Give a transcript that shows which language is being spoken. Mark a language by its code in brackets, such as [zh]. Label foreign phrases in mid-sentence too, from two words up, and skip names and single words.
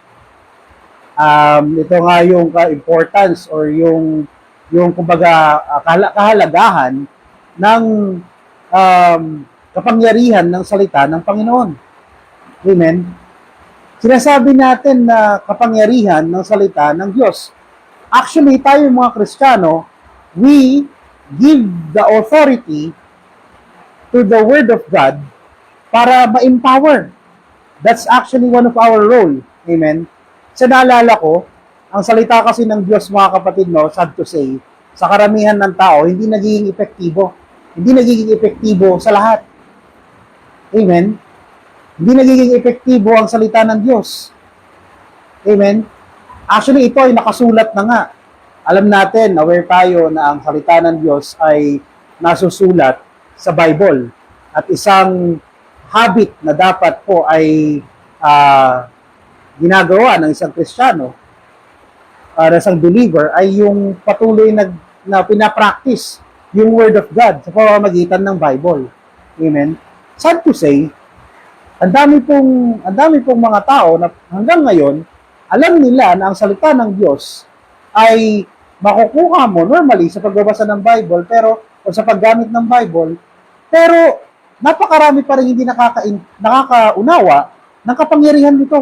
[tl] Ito nga yung importance or yung kumbaga kahalagahan ng kapangyarihan ng salita ng Panginoon. Amen. Sinasabi natin na kapangyarihan ng salita ng Diyos. Actually, tayo mga Kristiyano, [en] we give the authority to the Word of God [tl] para ma-empower. [en] That's actually one of our role. [tl] Amen. Sa naalala ko, ang salita kasi ng Diyos mga kapatid, [en] no, sad to say, [tl] sa karamihan ng tao, hindi nagiging epektibo. Hindi nagiging epektibo sa lahat. Amen. Hindi nagiging epektibo ang salita ng Diyos. Amen. Actually, ito ay nakasulat na nga. Alam natin, aware tayo na ang salita ng Diyos ay nasusulat sa Bible. At isang habit na dapat po ay ginagawa ng isang Kristiyano, ng isang believer, ay yung patuloy na pinapractice yung [en] Word of God [tl] sa pamamagitan ng Bible. Amen. [en] Sad to say, [tl] ang dami pong mga tao na hanggang ngayon, alam nila na ang salita ng Diyos ay makukuha mo normally sa pagbabasa ng Bible, o sa paggamit ng Bible, pero napakarami pa rin hindi nakakaunawa ng kapangyarihan nito.